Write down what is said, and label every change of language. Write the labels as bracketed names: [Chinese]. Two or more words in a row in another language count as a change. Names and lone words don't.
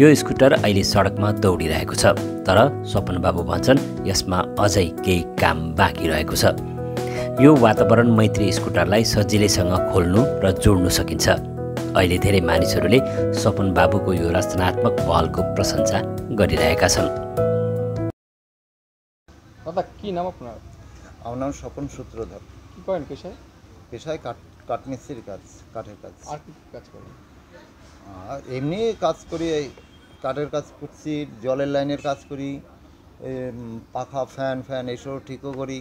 [Nepali] यो स्कुटर अहिले सडकमा दौडिरहेको छ, तर स्वपन बाबु भन्छन् यसमा अझै केही काम बाँकी रहेको छ। यो वातावरण मैत्री स्कुटरलाई सजिलैसँग खोल्नु र जोड्नु सकिन्छ। अहिले धेरै मानिसहरूले स्वपन बाबुको यो रचनात्मक पहलको प्रशंसा गरिरहेका छन्। [Bangla] দাদা কি নাম আপনার? আমার নাম স্বপন সূত্রধর। কি করেন পেশায়? পেশায় কাঠমিস্ত্রির কাজ, কাঠের কাজ। আর কি কাজ করেন? আর এমনি কাজ করি, এই কাঠের কাজ করছি, জলের লাইনের কাজ করি, পাখা ফ্যান এইসব ঠিকও করি।